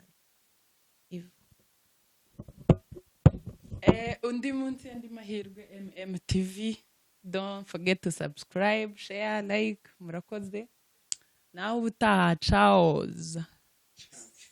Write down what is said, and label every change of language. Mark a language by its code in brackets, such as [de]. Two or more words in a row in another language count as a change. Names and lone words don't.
[rw] Ivo. Undi munsi andi mahirwe MMTV. [en] Don't forget to subscribe, share, like. [rw] Murakoze. Nawe ubutaha. Ciao.